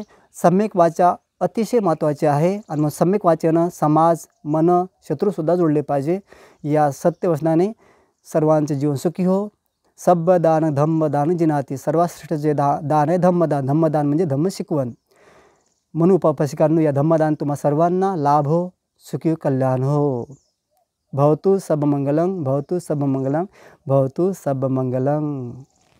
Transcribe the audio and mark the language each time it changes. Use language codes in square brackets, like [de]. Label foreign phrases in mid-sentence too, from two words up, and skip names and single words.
[mr] सम्यक वाचा अतिशय महत्त्वाचे आहे आणि मग सम्यक वाचेनं समाज, मन, शत्रूसुद्धा जोडले पाहिजे. या सत्यवचनाने सर्वांचे जीवन सुखी हो. [pi] सब्ब दान धम्मदान जिनाती. [mr] सर्वात श्रेष्ठ जे दान आहे धम्मदान. धम्मदान म्हणजे धम्म शिकवण. म्हणून उपासकांनो या धम्मदान तुम्हा सर्वांना लाभ हो, सुखी कल्याण हो. [pi] भवतु सब मंगलम, भवतु सब मंगलम, भवतु सब मंगलम.